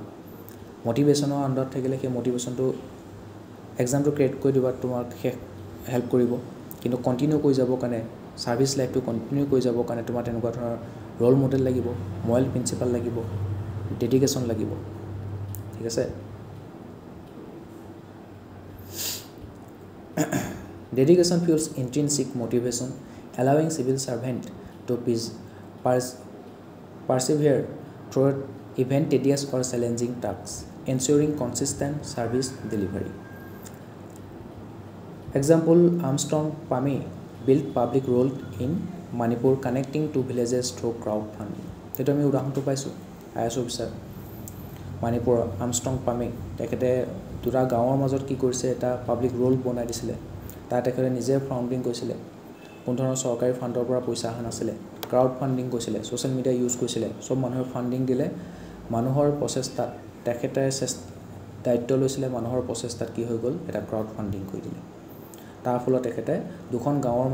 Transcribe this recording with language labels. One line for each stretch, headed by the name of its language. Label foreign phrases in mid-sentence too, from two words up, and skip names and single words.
Assamese: মটিভেশ্যনৰ আণ্ডাৰত থাকিলে সেই মটিভেশ্যনটো এক্সামটো ক্ৰিয়েট কৰি দিবা, তোমাক হেল্প কৰিব, কিন্তু কণ্টিনিউ কৰি যাবৰ কাৰণে,
English: service life
Assamese: কণ্টিনিউ কৰি যাবৰ কাৰণে তোমাৰ তেনেকুৱা ধৰণৰ
English: role model
Assamese: লাগিব,
English: moral principle
Assamese: লাগিব, ডেডিকেশ্যন লাগিব, ঠিক আছে।
English: Dedication fuels intrinsic motivation, allowing civil servant to persevere through even tedious or challenging tasks, ensuring consistent service delivery. Example, Armstrong Pami built public role in Manipur, connecting two villages through crowdfunding.
Assamese: এইটো আমি উদাহৰণ পাইছোঁ
English: IAS officer
Assamese: Manipur Armstrong Pami tekete দুটা গাঁৱৰ মাজত কি কৰিছে এটা
English: public role
Assamese: বনাই দিছিলে তাত তেখেতে নিজে ফাউন্ডিং কৰিছিলে কোন ধৰণৰ চৰকাৰী ফাণ্ডৰ পৰা পইচা আহা নাছিলে
English: crowd funding
Assamese: কৰিছিলে
English: social media use
Assamese: কৰিছিলে সব মানুহৰ ফান্ডিং দিলে মানুহৰ প্ৰচেষ্টাত তেখেতে দায়িত্ব লৈছিলে মানুহৰ প্ৰচেষ্টাত কি হৈ গ'ল এটা
English: crowd funding
Assamese: কৰি দিলে তাৰ ফলত তেখেতে দুখন গাঁৱৰ